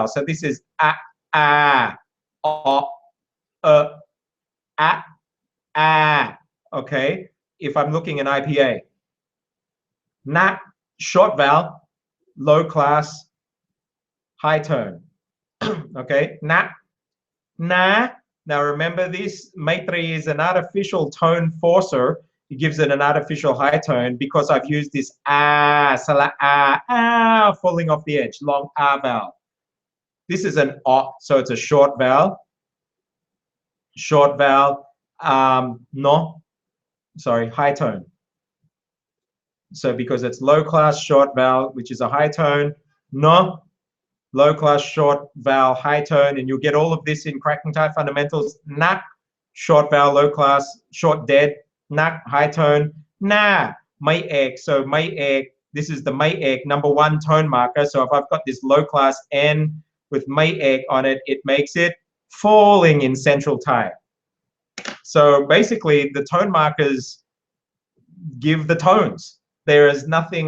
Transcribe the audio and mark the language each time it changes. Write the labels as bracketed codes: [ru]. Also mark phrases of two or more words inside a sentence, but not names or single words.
[en] So this is a, okay. If I'm looking in IPA, na, short vowel, low class, high tone. Okay, na, na. Now remember this, Maitri is an artificial tone forcer. It gives it an artificial high tone because I've used this sala falling off the edge, long vowel. This is an o, so it's a short vowel. Short vowel, no. Sorry, high tone. So because it's low class short vowel, which is a high tone, no, low class short vowel, high tone, and you'll get all of this in Cracking Thai Fundamentals. Nak, short vowel, low class, short dead, nak, high tone, [th] นะ ไม้เอก. [en] So [th] ไม้เอก, [en] this is the [th] ไม้เอก [en] #1 tone marker. So if I've got this low class N with [th] ไม้เอก [en] on it, it makes it falling in Central Thai. So basically, the tone markers give the tones. There is nothing.